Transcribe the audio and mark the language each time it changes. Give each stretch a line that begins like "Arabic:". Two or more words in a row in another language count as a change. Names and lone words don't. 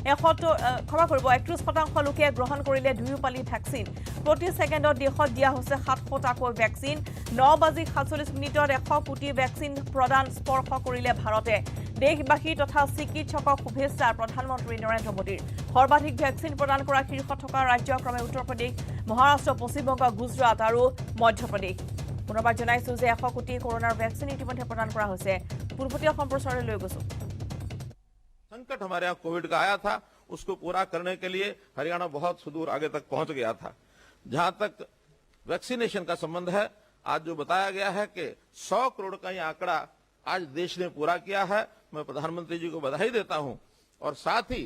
Assamese: 31% লোকে গ্ৰহণ কৰিলে দুয়ো পালি ভ্যাকচিন প্ৰতি সেকেণ্ডত দেশত দিয়া হৈছে 700 টাকৈ ভ্যাকচিন 9:47 100 কোটি ভ্যাকচিন প্ৰদান স্পৰ্শ কৰিলে ভাৰতে দেশবাসী তথা চিকিৎসকক শুভেচ্ছা প্ৰধানমন্ত্ৰী নৰেন্দ্ৰ মোদীৰ সৰ্বাধিক ভ্যাকচিন প্ৰদান কৰা শীৰ্ষ থকা ৰাজ্য ক্ৰমে উত্তৰ প্ৰদেশ মহাৰাষ্ট্ৰ পশ্চিম বংগ গুজৰাট আৰু মধ্যপ্ৰদেশ পুনৰবাৰ জনাইছো যে 100 কোটি কৰোনাৰ ভ্যাকচিন ইতিমধ্যে প্ৰদান কৰা হৈছে পূৰ্বতীয় সম্প্ৰচাৰলৈ লৈ গৈছো
Hindi: संकट हमारे यहाँ कोविड का आया था उसको पूरा करने के लिए हरियाणा बहुत सुदूर आगे तक पहुंच गया था जहां तक वैक्सीनेशन का संबंध है आज जो बताया गया है कि 100 करोड़ का ये आंकड़ा आज देश ने पूरा किया है मैं प्रधानमंत्री जी को बधाई देता हूं और साथ ही